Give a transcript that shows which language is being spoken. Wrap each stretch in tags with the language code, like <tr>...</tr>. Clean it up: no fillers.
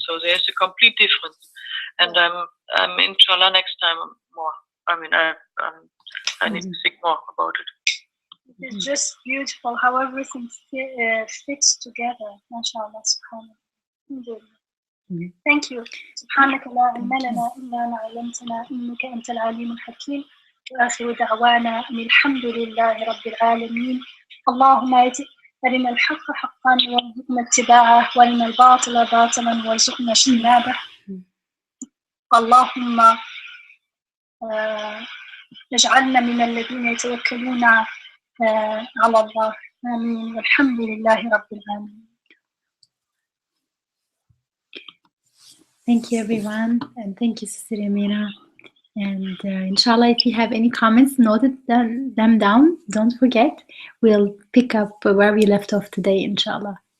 <en>So there's a complete difference. And I'm inshallah next time more. I mean, I need to think more about it. It's just beautiful how everything fits together. MashaAllah, subhanallah. Thank you.</en> <ar>سبحانك لا علم لنا إلا ما علمتنا إنك أنت العليم الحكيم. وآخر دعوانا أن الحمد لله رب العالمين. اللهم أرنا الحق حقا وارزقنا اتباعه وارنا الباطل باطلا وارزقنا اجتنابه. اللهم اجعلنا من الذين يتوكلون على الله. آمين والحمد لله رب العالمين.</ar> <en>Thank you, everyone, and thank you, Sister Yamina. And inshallah, if you have any comments, noted them down. Don't forget. We'll pick up where we left off today, inshallah.</en>